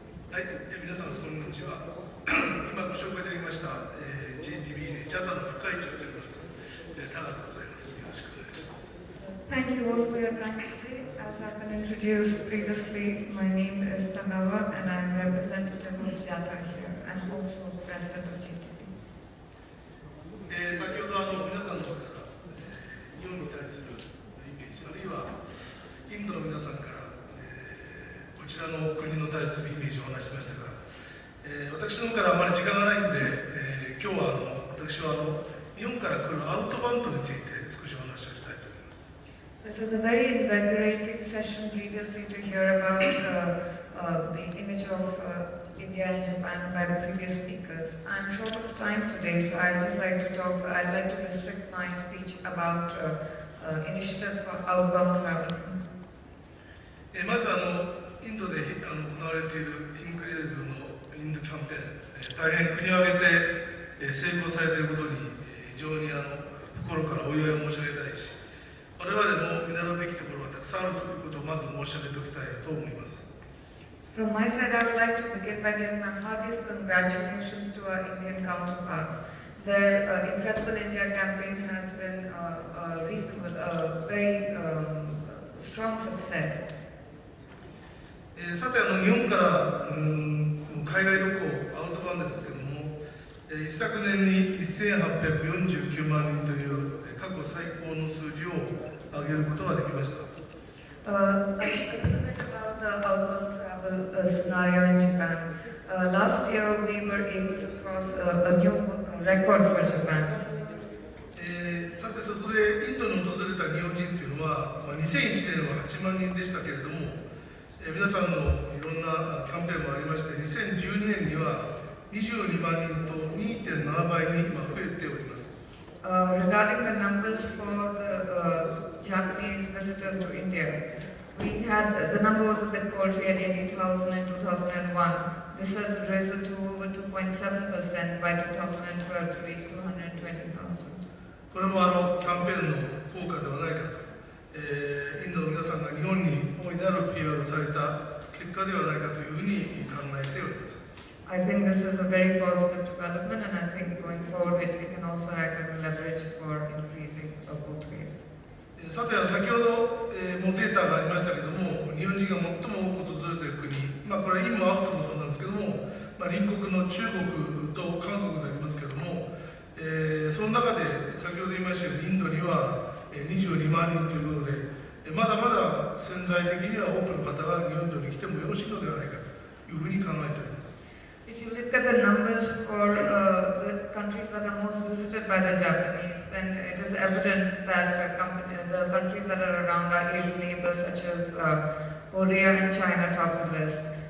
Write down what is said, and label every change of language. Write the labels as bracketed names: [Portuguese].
[Japanese] はい、皆さんこんにちは。今ご紹介いただきました、JTB ジャタの副会長であります、田川でございます。よろしくお願いします。 [English] Thank you all for your time today. As I've been introduced previously, my name is Tagawa and I'm representative of JATA here and also president of JTB. [Japanese] 先ほど皆さんの方から日本に対するイメージ、あるいはインドの皆さんからこちらの国に対するイメージをお話ししましたが、私の方からあまり時間がないんで、今日は私は日本から来るアウトバウンドについて少しお話をしたいと思います。 [English] So it was a very invigorating session previously to hear about the image of India and Japan by the previous speakers. I'm short of time today, so I'd like to restrict my speech about initiatives for outbound travel. [Japanese] まずインドで行われているインクレディブルのインドキャンペーン、大変国を挙げて成功されていることに非常に心からお祝いを申し上げたいし、我々も見習うべきところがたくさんあるということをまず申し上げておきたいと思います。 [English] From my side, I would like to begin by giving my heartiest congratulations to our Indian counterparts. Their Incredible India campaign has been a very strong success. [Japanese] さて日本から海外旅行アウトバウンドですけれども、一昨年に1849万人という過去最高の数字を上げることができました。 [English] A little bit about the outbound travel scenario in Japan. Last year we were able to cross a new record for Japan. [Japanese] さてそこでインドに訪れた日本人というのは、2001年は8万人でしたけれども、皆さんのいろんなキャンペーンもありまして、2012年には22万人と 2.7 倍に今増えております。 [English] Regarding the numbers for the Japanese visitors to India, we had the number was a bit paltry at 80,000 in 2001. This has risen to over 2.7% by 2012 to reach 220,000. [Japanese] これもキャンペーンの効果ではないかと。インドの皆さんが日本に大いなる PR をされた結果ではないかというふうに考えております。 [English] I think this is a very positive development, and I think going forward it can also act as a leverage for increasing both ways. [Japanese] さて先ほど、もうデータがありましたけれども、日本人が最も多く訪れている国、これはインもアウトもそうなんですけども、隣国の中国と韓国でありますけれども、その中で先ほど言いましたようにインドには22万人ということで、まだまだ潜在的には多くの方が日本に来てもよろしいのではないかというふうに考えております。 [English] If you look at the numbers for the countries that are most visited by the Japanese, then it is evident that the countries that are around our Asian neighbors, such as Korea and China, top the list.